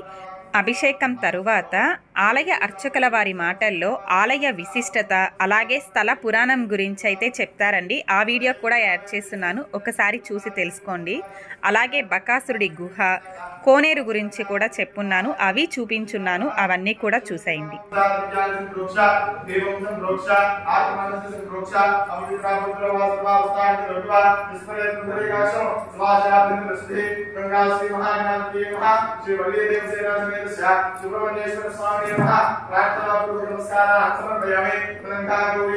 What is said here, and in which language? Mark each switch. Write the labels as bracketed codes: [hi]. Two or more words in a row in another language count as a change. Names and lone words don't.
[te] అభిషేకం తరువాత ఆలయ అర్చకుల వారి మాటల్లో ఆలయ విశిష్టత అలాగే స్థల పురాణం గురించి అయితే చెప్తారండి. ఆ వీడియో కూడా యాడ్ చేస్తున్నాను, ఒకసారి చూసి తెలుసుకోండి. అలాగే బకాసురుడి గుహ, కోనేరు గురించి కూడా చెప్పున్నాను, అవి చూపించున్నాను, అవన్నీ కూడా చూసేయండి. [sa] सुब्रह्मण्येश्वर स्वामी नमः प्रार्थना पूर्वक नमस्काराः समर्पयामि तदंगा गौरी